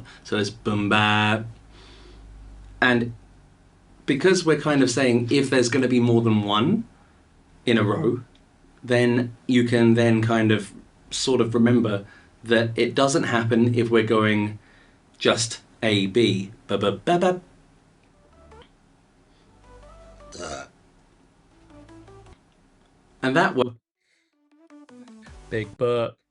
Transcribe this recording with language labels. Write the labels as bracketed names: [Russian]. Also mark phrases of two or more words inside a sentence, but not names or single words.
[English] So it's boom bap. And because we're kind of saying if there's going to be more than one in a row, then you can then kind of sort of remember that it doesn't happen if we're going just A, B, ba ba ba ba. And that was Big burp.